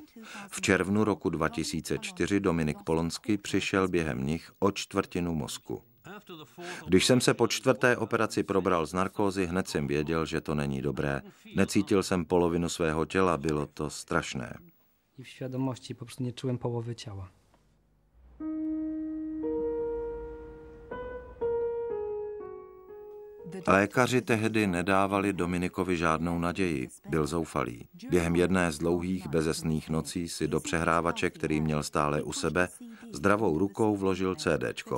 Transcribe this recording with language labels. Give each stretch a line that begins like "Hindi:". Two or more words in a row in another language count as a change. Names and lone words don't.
Czech: V červnu roku 2004 Dominik Polonsky přišel během nich o 1/4 mozku. Když jsem se po 4. operaci probral z narkózy, hned jsem věděl, že to není dobré. Necítil jsem polovinu svého těla, bylo to strašné.
Polish: I v świadomości po prostu nie czułem połowy ciała.
Czech: Lékaři tehdy nedávali Dominikovi žádnou naději, byl zoufalý. Během jedné z dlouhých bezesných nocí si do přehrávače, který měl stále u sebe, zdravou rukou vložil CDčko.